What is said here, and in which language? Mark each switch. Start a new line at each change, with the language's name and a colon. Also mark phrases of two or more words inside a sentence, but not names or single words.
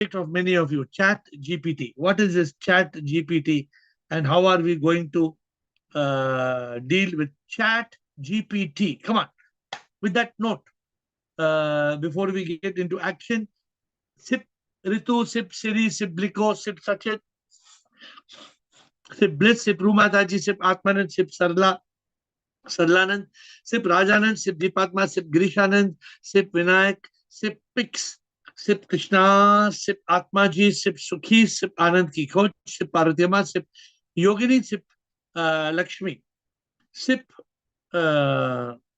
English: of many of you, Chat GPT. What is this Chat GPT, and how are we going to deal with Chat GPT? Come on, with that note, before we get into action, Sip Ritu, Sip Siri, Sip Bliko, Sip Sachet, Sip Bliss, Sip Rumataji, Sip Atmanand, Sip Sarlanand, Sip Rajanand, Sip Deepatma, Sip Girishanand, Sip Vinayak, Sip Pix, Sip Krishna, Sip Atmaji, Sip Sukhi, Sip Anand Ki Khoj, Sip Parvatyama, Sip Yogini, Sip Lakshmi, Sip uh,